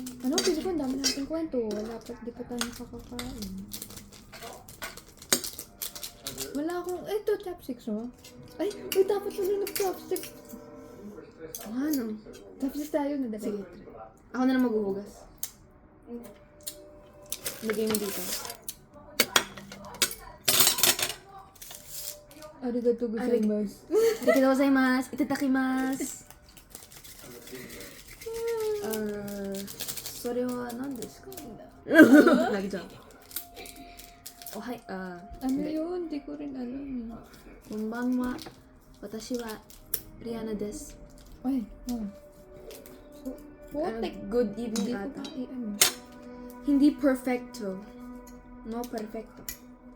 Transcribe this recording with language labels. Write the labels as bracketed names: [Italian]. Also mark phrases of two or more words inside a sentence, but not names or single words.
[Filipino] Ano, pili ko, ang dami natin kwento. Wala pa, di pa tayo nakakakain. Wala akong, ito, chopsticks, oh. Ay, dapat wala nag-chopsticks. Ano? Chopsticks tayo na dali. Sige. Ako na lang maghuhugas. Lagay mo dito. [Japanese] ありがとうございます. ありがとうございます。いただきます. それは何ですか? [Filipino] Nag-jump. [English] Oh, hi. [Filipino] Ano yun? Di ko rin alam. [Japanese] Konbanwa. Watashi wa Rihanna desu. [Filipino] Ay, putik. [English] Good evening [Filipino] Hindi ko ata. pa, ano. Hindi perfecto. [Spanish] No perfecto.